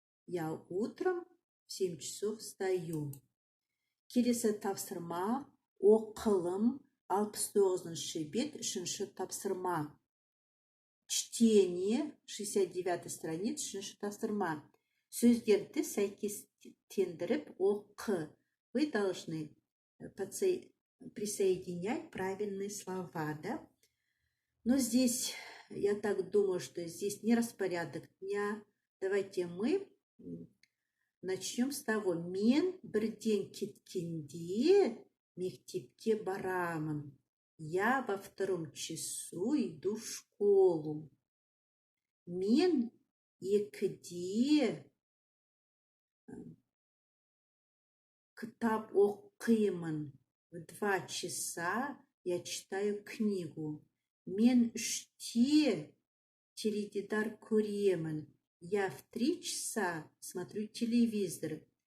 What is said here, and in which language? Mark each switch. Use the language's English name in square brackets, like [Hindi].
[Russian] Я утром в 7 часов встаю. [Kazakh] Келесі тапсырма оқылым 69-шы бет 3-ші тапсырма. [Russian] Чтение 69 страниц [Kazakh] 3-ші тапсырма. Сөздерді сәйкестендіріп оқы. [Russian] Вы должны присоединять правильные слова, да? Но здесь, я так думаю, что здесь не распорядок дня. Давайте мы начнем с того. [Kazakh] Мен бірден кеткенде мектепке барамын. [Russian] Я во 2 часу иду в школу. [Kazakh] Мен 2-де кітап оқимын. [Russian] В 2 часа я читаю книгу. [Kazakh] Мен 3-де теледидар көремін. [Russian] Я в 3 часа смотрю телевизор.